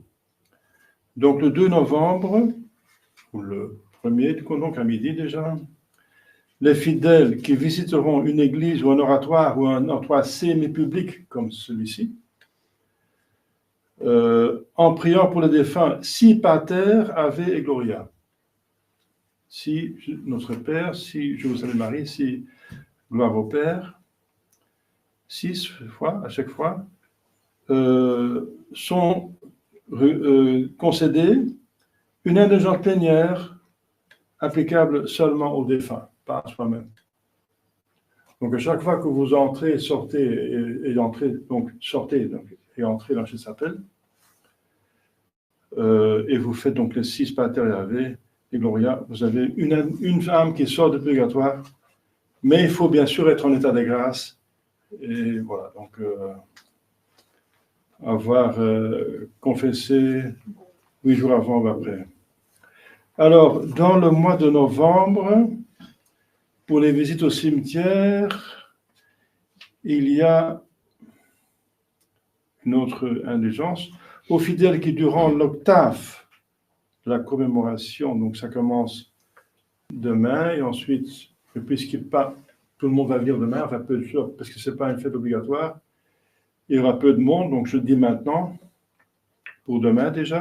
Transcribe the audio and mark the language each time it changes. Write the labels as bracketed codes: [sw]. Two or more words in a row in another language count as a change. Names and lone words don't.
[fr] Donc, le 2 novembre, ou le 1er, donc à midi déjà, les fidèles qui visiteront une église ou un oratoire ou un endroit semi-public comme celui-ci, en priant pour les défunts, si pater, ave et gloria. Si notre Père, si je vous salue Marie, si gloire au Père, 6 fois, à chaque fois, sont concédés une indulgence plénière applicable seulement aux défunts, pas à soi-même. Donc, à chaque fois que vous entrez, sortez et entrez, donc sortez et entrez dans cette chapelle, et vous faites donc les 6 pater et ave et gloria, vous avez une âme qui sort du purgatoire, mais il faut bien sûr être en état de grâce, et voilà, donc avoir confessé 8 jours avant ou après. Alors, dans le mois de novembre, pour les visites au cimetière, il y a une autre indulgence aux fidèles qui, durant l'octave de la commémoration, donc ça commence demain, et ensuite, puisque pas tout le monde va venir demain, enfin peu de choses, parce que ce n'est pas une fête obligatoire, il y aura peu de monde, donc je le dis maintenant, pour demain déjà.